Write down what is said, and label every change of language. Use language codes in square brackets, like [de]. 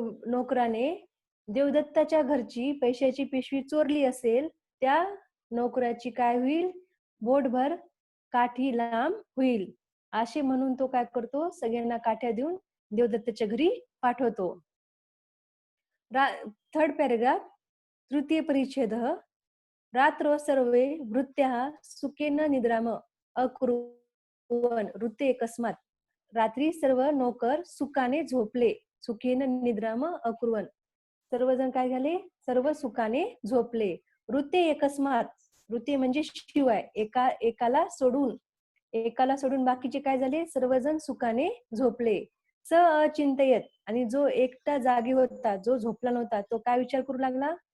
[mr] नोकराने देवदत्ताच्या घरची पैशाची पिशवी चोरली असेल, त्या नोकराची काय होईल? बोटभर काठी लांब होईल. असे म्हणून तो काय करतो? सगळ्यांना काठ्या देऊन देवदत्ताच्या घरी पाठवतो. थर्ड पॅरेग्राफ, तृतीय परिच्छेद. [sa] रात्रो सर्वे भृत्याः सुखेन निद्राम अकुर्वन् ऋते एकस्मात्. [mr] रात्री सर्व नोकर सुखाने झोपले, [sa] सुखेन निद्राम अकुर्वन्, [mr] सर्वजण काय झाले? सर्व सुखाने झोपले. [sa] ऋते एकस्मात्, [mr] ऋते म्हणजे शिवाय, एकाला सोडून बाकीचे काय झाले? सर्वजण सुखाने झोपले. [sa] स अचिंतयत, [mr] आणि जो एकटा जागी होता, जो झोपला नव्हता, तो काय विचार करू लागला?